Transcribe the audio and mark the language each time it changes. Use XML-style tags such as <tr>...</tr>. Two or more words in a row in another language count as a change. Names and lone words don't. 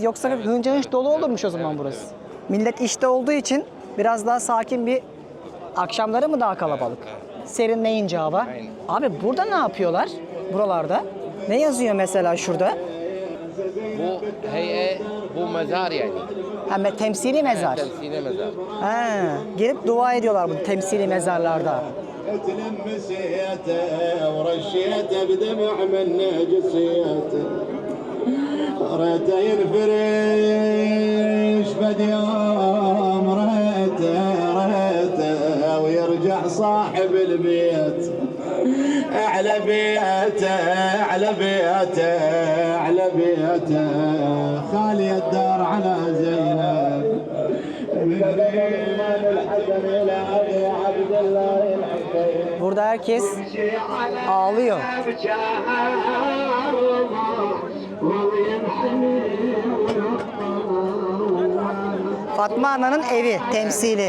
<tr>Yoksa hınca hınç dolu olurmuş o zaman burası. Millet işte olduğu için biraz daha sakin bir, akşamları mı daha kalabalık? Serinleyince hava. Abi burada ne yapıyorlar? Buralarda. Ne yazıyor mesela şurada? Bu heye, bu mezar yani. Hem temsili mezar. Temsili mezar. He, gelip dua ediyorlar bu temsili mezarlarda.</tr> <ar>تلمسيته ورشيته بدمع من جسيته ريته ينفرش بد يوم ريته ويرجع صاحب البيت على بيته على بيته على بيته خالي الدار على زينب</ar> <tr>Burada herkes ağlıyor. Fatma Ana'nın evi temsili.</tr>